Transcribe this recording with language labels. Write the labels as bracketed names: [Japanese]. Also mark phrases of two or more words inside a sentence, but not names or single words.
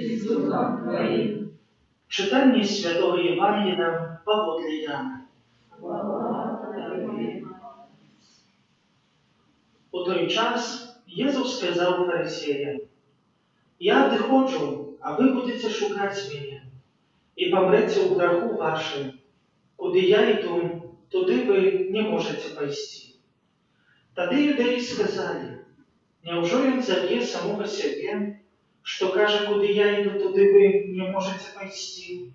[Polish] Czytanie Świętego Ewangelia powodle Jana. [Belarusian] U той час Jezus сказав фарисеям: «Я адыходжу, а вы будете шукаць мяне, і памрэце ў граху вашым. Куды я іду, туды вы не можете пайсці». Тады юдэі сказалі: «Няўжо ён заб'е самога сябе, што кажа, куды я іду, туды вы не можете пайсці?»